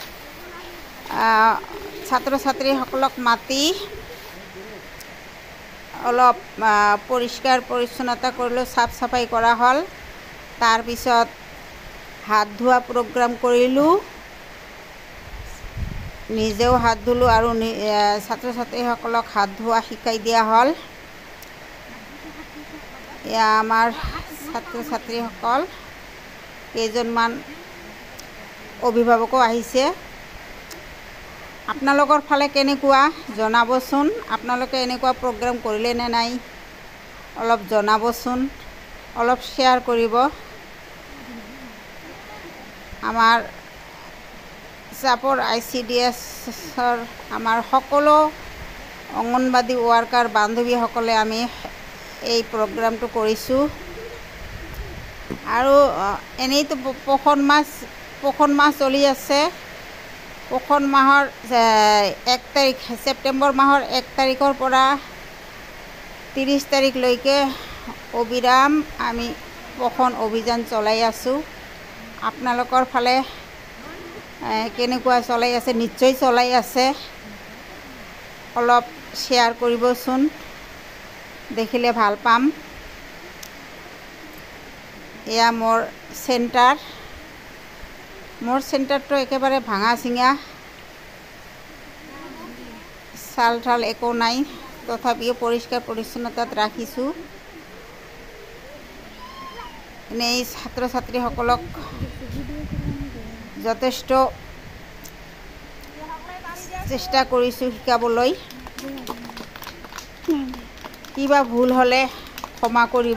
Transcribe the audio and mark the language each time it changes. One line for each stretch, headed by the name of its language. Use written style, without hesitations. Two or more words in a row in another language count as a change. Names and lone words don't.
Assamese: ছাত্ৰ ছাত্ৰী সকলক মাতি অলপ পৰিষ্কাৰ পৰিচ্ছন্নতা কৰিলো, চাফ চাফাই কৰা হ'ল। তাৰ পিছত হাত ধোৱা প্ৰ'গ্ৰাম কৰিলো, নিজেও হাত ধুলো আৰু ছাত্ৰ ছাত্ৰী সকলক হাত ধোৱা শিকাই দিয়া হ'ল। য়া আমাৰ ছাত্ৰ ছাত্ৰী সকল কেইজনমান অভিভাৱকো আহিছে। আপোনালোকৰ ফালে কেনেকুৱা জনাবচোন। আপোনালোকে এনেকুৱা প্ৰ'গ্ৰাম কৰিলে নে নাই অলপ জনাবচোন, অলপ শ্বেয়াৰ কৰিব। আমাৰ চাপৰ ICDSৰ আমাৰ সকলো অংগনবাড়ী ৱৰ্কাৰ বান্ধৱী সকলে আমি এই প্ৰ'গ্ৰামটো কৰিছু। আৰু এনেই তো পোষণ মাহ চলি আছে। পোষণ মাহৰ 1 তাৰিখ ছেপ্টেম্বৰ মাহৰ 1 তাৰিখৰ পৰা 30 তাৰিখলৈকে অবিৰাম আমি পোষণ অভিযান চলাই আছু। আপোনালোকৰ ফালে কেনেকুৱা চলাই আছে? নিশ্চয় চলাই আছে। অলপ শ্বেয়াৰ কৰিবচোন, দেখিলে ভাল পাম। য়া মোৰ চেণ্টাৰ তো একেবাৰে ভঙা চিঙা, চাল ঠাল একো নাই, তথাপিও পৰিষ্কাৰ পৰিচ্ছন্নতাত ৰাখিছু। এই ছাত্র ছাত্রী সকলক যথেষ্ট চেষ্টা কৰিছো শিকাবলৈ। কিবা ভুল হলে ক্ষমা কৰিব।